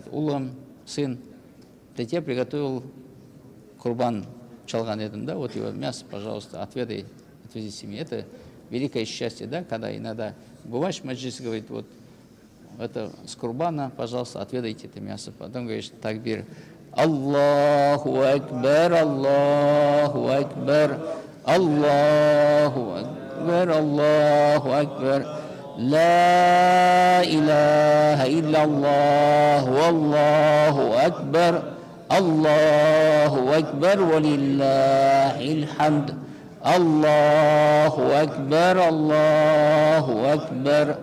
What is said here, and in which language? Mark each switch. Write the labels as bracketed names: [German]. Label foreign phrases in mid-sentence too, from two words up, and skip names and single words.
[Russian] Улам, сын, для тебя приготовил [Kumyk] курбан чалган едем, [Russian] да, вот его мясо, пожалуйста, отведай, отвези семье. Это великое счастье, да, когда иногда бываешь в маджлисе, говорит, вот это с курбана, пожалуйста, отведайте это мясо. Потом говоришь, [Arabic] تكبير الله أكبر الله أكبر الله أكبر الله أكبر. لا إله إلا الله والله أكبر الله أكبر ولله الحمد الله أكبر الله أكبر